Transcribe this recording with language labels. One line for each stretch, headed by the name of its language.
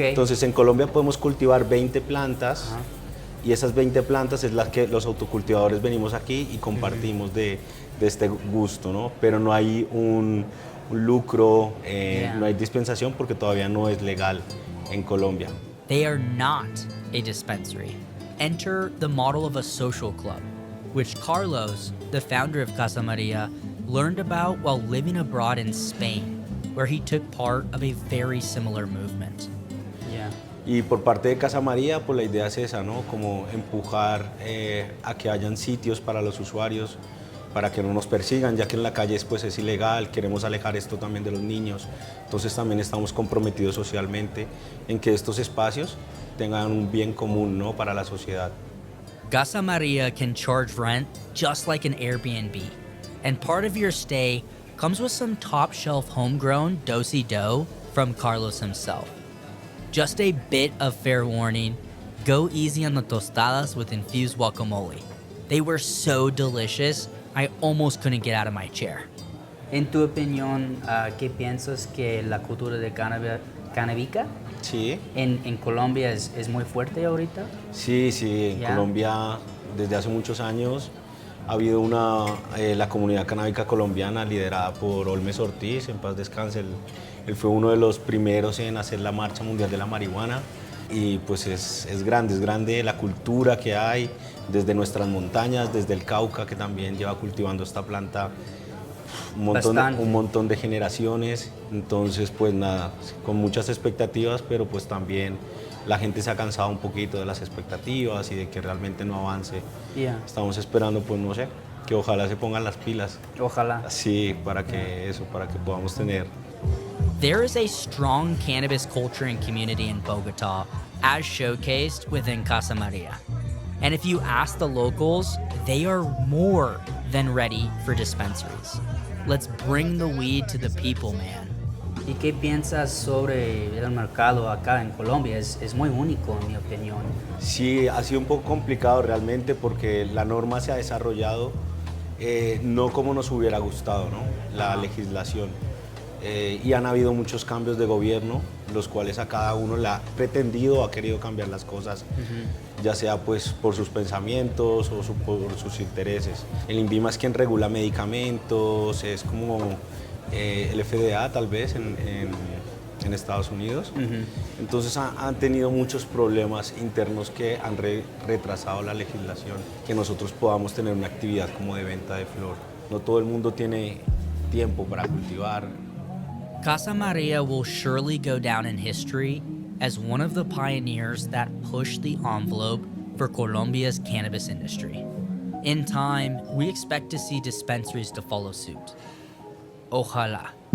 Spanish: Entonces en Colombia podemos cultivar 20 plantas y esas 20 plantas es las que los autocultivadores venimos aquí y compartimos de este gusto, ¿no? Pero no hay un lucro,
English: Yeah.
Spanish: no hay dispensación porque todavía no es legal en Colombia.
English: They are not a dispensary. Enter the model of a social club, which Carlos, the founder of Casa Maria, learned about while living abroad in Spain, where he took part of a very similar movement. Yeah.
Spanish: Y por parte de Casa María, pues la idea es esa, ¿no? Como empujar a que hayan sitios para los usuarios, para que no nos persigan, ya que en la calle pues, es ilegal, queremos alejar esto también de los niños. Entonces también estamos comprometidos socialmente en que estos espacios tengan un bien común, ¿no? Para la sociedad.
English: Casa Maria can charge rent just like an Airbnb, and part of your stay comes with some top-shelf homegrown do-si-do from Carlos himself. Just a bit of fair warning, go easy on the tostadas with infused guacamole. They were so delicious, I almost couldn't get out of my chair.
Spanish: En tu opinión, ¿qué piensas que la cultura de canábica Sí, En Colombia es muy fuerte ahorita. sí, en Ya. Colombia desde hace muchos años ha habido la comunidad canábica colombiana liderada por Olmes Ortiz, en paz descanse. Él fue uno de los primeros en hacer la Marcha Mundial de la Marihuana y pues es grande la cultura que hay desde nuestras montañas, desde el Cauca, que también lleva cultivando esta planta Bastante. un montón de generaciones. Entonces pues nada, con muchas expectativas, pero pues también la gente se ha cansado un poquito de las expectativas y de que realmente no avance.
English: Yeah.
Spanish: Estamos esperando, pues no sé, que ojalá se pongan las pilas. Ojalá. Sí, para que podamos tener.
English: There is a strong cannabis culture and community in Bogota, as showcased within Casa Maria. And if you ask the locals, they are more than ready for dispensaries. Let's bring the weed to the people, man.
Spanish: ¿Y qué piensas sobre el mercado acá en Colombia? Es muy único, en mi opinión. Sí, ha sido un poco complicado realmente porque la norma se ha desarrollado no como nos hubiera gustado, ¿no? La legislación. Y han habido muchos cambios de gobierno, los cuales a cada uno le ha pretendido, ha querido cambiar las cosas, ya sea pues por sus pensamientos o por sus intereses. El INVIMA es quien regula medicamentos, es como el FDA tal vez en Estados Unidos. Entonces han tenido muchos problemas internos que han retrasado la legislación, que nosotros podamos tener una actividad como de venta de flor. No todo el mundo tiene tiempo para cultivar.
English: Casa Maria will surely go down in history as one of the pioneers that pushed the envelope for Colombia's cannabis industry. In time, we expect to see dispensaries to follow suit. Ojalá.